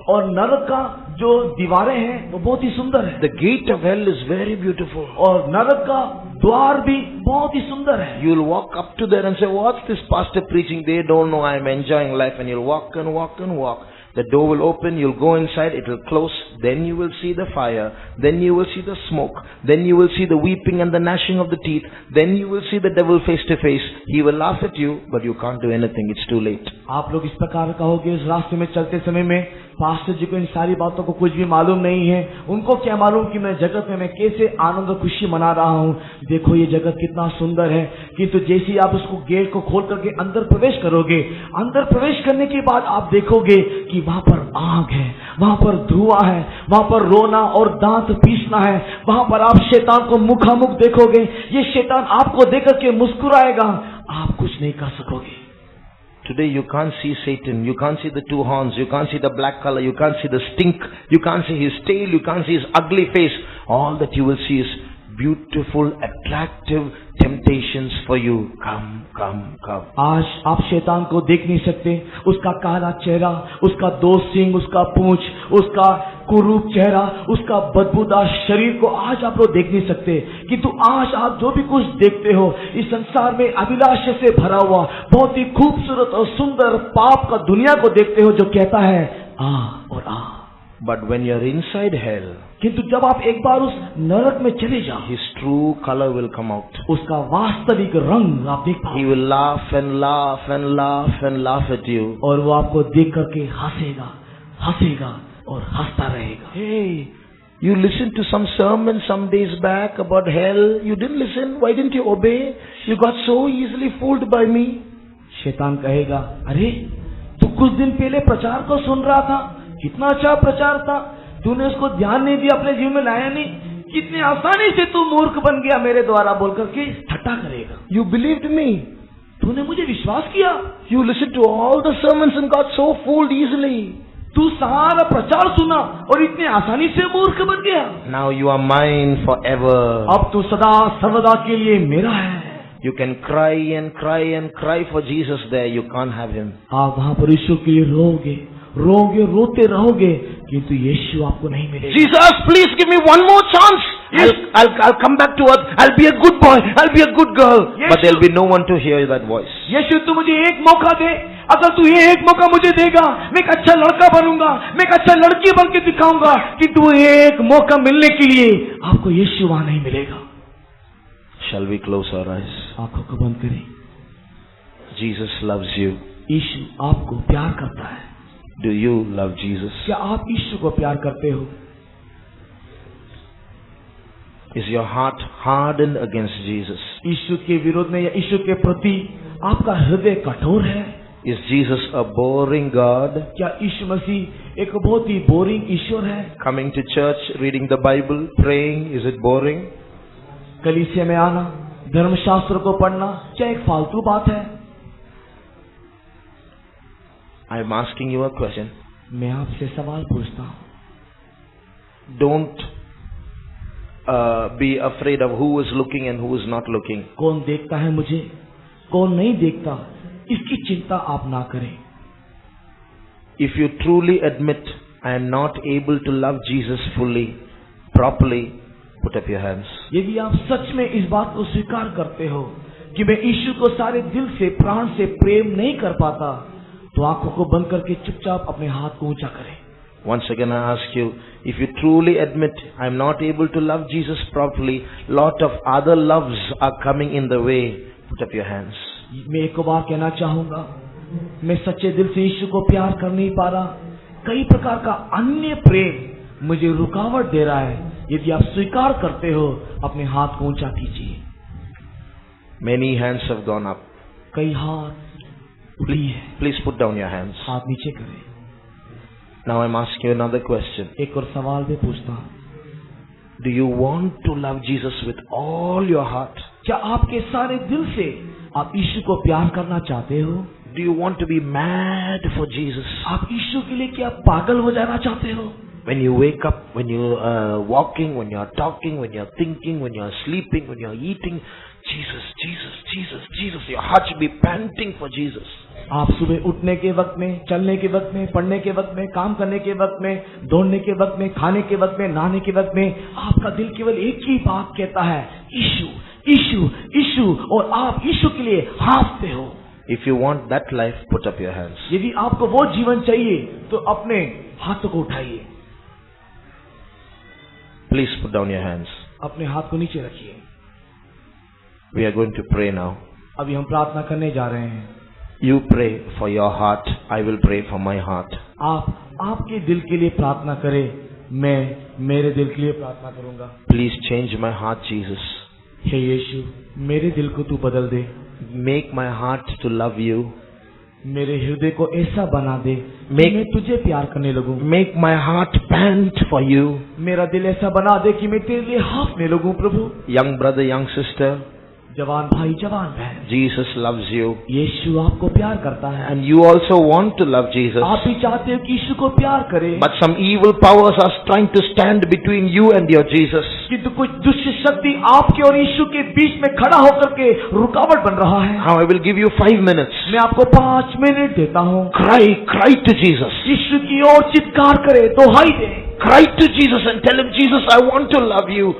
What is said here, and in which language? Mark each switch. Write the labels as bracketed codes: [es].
[hi] और नरक का जो दीवारें हैं वो बहुत ही सुंदर है। [en] The gate of hell is very beautiful. [hi] और नरक का द्वार भी बहुत ही सुंदर है। [en] You'll walk up to there and say, what's this pastor preaching? They don't know I'm enjoying life. And you'll walk and walk and walk. The door will open, you'll go inside, it will close, then you will see the fire, then you will see the smoke, then you will see the weeping and the gnashing of the teeth, then you will see the devil face to face. He will laugh at you, but you can't do anything, it's too late. [hi] आप लोग इस प्रकार कहोगे, इस रास्ते में चलते समय में पास्टर जी को इन सारी बातों को कुछ भी मालूम नहीं है, उनको क्या मालूम कि मैं जगत में मैं कैसे आनंद और खुशी मना रहा हूँ। देखो ये जगत कितना सुंदर है, किंतु जैसे ही आप उसको गेट को खोल करके अंदर प्रवेश करोगे, अंदर प्रवेश करने के बाद आप देखोगे कि वहां पर आग है, वहां पर धुआं है, वहां पर रोना और दांत पीसना है। वहां पर आप शैतान को मुखामुख देखोगे, ये शैतान आपको देख करके मुस्कुराएगा, आप कुछ नहीं कर सकोगे। [en] Today you can't see Satan, you can't see the two horns, you can't see the black color, you can't see the stink, you can't see his tail, you can't see his ugly face. All that you will see is beautiful, attractive temptations for you. Come. [hi] आज आप शैतान को देख नहीं सकते, उसका काला चेहरा, उसका दो सींग, उसका पूंछ, उसका कुरूप चेहरा, उसका बदबूदार शरीर को आज आप लोग देख नहीं सकते, किंतु आज आप जो भी कुछ देखते हो इस संसार में अभिलाष से भरा हुआ बहुत ही खूबसूरत और सुंदर पाप का दुनिया को देखते हो जो कहता है आ और आ। [en] But when you're inside hell, [hi] किंतु जब आप एक बार उस नरक में चले जाओ, [en] his true color will come out. [hi] उसका वास्तविक रंग आप देख पाओ। [en] He will laugh and laugh and laugh and laugh at you. [hi] और वो आपको देख करके हंसेगा और हंसता रहेगा। [en] Hey, you listened to some sermon some days back about hell. You didn't listen. Why didn't you obey? You got so easily fooled by me. [hi] शैतान कहेगा, अरे तू कुछ दिन पहले प्रचार को सुन रहा था, कितना अच्छा प्रचार था, तूने उसको ध्यान नहीं दिया, अपने जीवन में लाया नहीं, कितनी आसानी से तू मूर्ख बन गया मेरे द्वारा बोल करके ठट्टा करेगा। [en] You believed me. [hi] तूने मुझे विश्वास किया। [en] You listened to all the sermons and got so fooled easily. [hi] तू सारा प्रचार सुना और इतनी आसानी से मूर्ख बन गया। [en] Now you are mine forever. [hi] अब तू सदा सर्वदा के लिए मेरा है। [en] You can cry and cry and cry for Jesus there. You can't have him. [hi] आप वहाँ पर यीशु के लिए रोते रहोगे, किंतु यीशु आपको नहीं मिलेगा। [en] Jesus, please give me one more chance. I'll come back to earth. I'll be a good boy. I'll be a good girl. But there'll be no one to hear that voice. [hi] यीशु तू मुझे एक मौका दे, अगर तू ये एक मौका मुझे देगा, मैं एक अच्छा लड़का बनूंगा, मैं एक अच्छा लड़की बन के दिखाऊंगा, कि तू एक मौका मिलने के लिए आपको यीशु वहां नहीं मिलेगा। [en] Shall we close our eyes? [hi] आंखों को बंद करें। [en] Jesus loves you. [hi] यीशु आपको प्यार करता है। [en] Do you love Jesus? [hi] क्या आप यीशु को प्यार करते हो? [en] Is your heart hardened against Jesus? [hi] यीशु के विरोध में या यीशु के प्रति आपका हृदय कठोर है? [en] Is Jesus a boring God? [hi] क्या यीशु मसीह एक बहुत ही बोरिंग ईश्वर है? [en] Coming to church, reading the Bible, praying, is it boring? [hi] कलीसिया में आना, धर्मशास्त्र को पढ़ना क्या एक फालतू बात है? [en] I am asking you a question. [hi] मैं आपसे सवाल पूछता हूँ। [en] Don't be afraid of who is looking and who is not looking. [hi] कौन देखता है मुझे, कौन नहीं देखता, इसकी चिंता आप ना करें। [en] If you truly admit, I am not able to love Jesus fully, properly, put up your hands. [hi] यदि आप सच में इस बात को स्वीकार करते हो कि मैं यीशु को सारे दिल से, प्राण से प्रेम नहीं कर पाता, तो आंखों को बंद करके चुपचाप अपने हाथ को ऊंचा करें। [en] Once again I ask you, if you truly admit, I am not able to love Jesus properly, lot of other loves are coming in the way, put up your hands. [hi] मैं एक बार कहना चाहूंगा, मैं सच्चे दिल से यीशु को प्यार कर नहीं पा रहा, कई प्रकार का अन्य प्रेम मुझे रुकावट दे रहा है। यदि आप स्वीकार करते हो, अपने हाथ को ऊंचा कीजिए। [en] Many hands have gone up. [hi] कई हाथ उठी है। [en] Please put down your hands. [hi] हाथ नीचे करें। [en] Now I'm asking you another question. [hi] एक और सवाल भी पूछता हूँ, [en] Do you want to love Jesus with all your heart? [hi] क्या आपके सारे दिल से आप यीशु को प्यार करना चाहते हो? [en] Do you want to be mad for Jesus? [hi] आप यीशु के लिए क्या पागल हो जाना चाहते हो? [en] When you wake up, when you're walking, when you're talking, when you're thinking, when you're sleeping, when you're eating, Jesus, Jesus, Jesus, Jesus. Your heart should be panting for Jesus. [hi] आप सुबह उठने के वक्त में, चलने के वक्त में, पढ़ने के वक्त में, काम करने के वक्त में, दौड़ने के वक्त में, खाने के वक्त में, नहाने के वक्त में, आपका दिल केवल एक ही बात कहता है, यीशु, यीशु, यीशु, और आप यीशु के लिए हाँफते हो। [en] If you want that life, put up your hands. [hi] यदि आपको वो जीवन चाहिए, तो अपने हाथों को उठाइए। [en] Please put down your hands. [hi] अपने हाथ को नीचे रखिए। [en] We are going to pray now. [hi] अभी हम प्रार्थना करने जा रहे हैं। [en] You pray for your heart. I will pray for my heart. [hi] आप आपके दिल के लिए प्रार्थना करें, मैं मेरे दिल के लिए प्रार्थना करूंगा। [en] Please change my heart, Jesus. [hi] हे यीशु, मेरे दिल को तू बदल दे। [en] Make my heart to love you. [hi] मेरे हृदय को ऐसा बना दे कि मैं तुझे प्यार करने लगूं। [en] Make my heart pant for you. [hi] मेरा दिल ऐसा बना दे कि मैं तेरे लिए हाँफने लगूं प्रभु। [en] Young brother, young sister, [hi] जवान भाई, जवान बहन, [en] Jesus loves you. [hi] यीशु आपको प्यार करता है। [en] And you also want to love Jesus. [hi] आप भी चाहते हो कि यीशु को प्यार करें। [en] But some evil powers are trying to stand between you and your Jesus. [hi] किंतु कुछ दुष्ट शक्ति आपके और यीशु के बीच में खड़ा होकर के रुकावट बन रहा है। [en] Now I will give you 5 minutes. [hi] मैं आपको 5 मिनट देता हूँ। [en] Cry to Jesus. [hi] यीशु की ओर चित्कार करे, दोहाई दे। [en] Cry to Jesus and tell him, Jesus, I want to love you.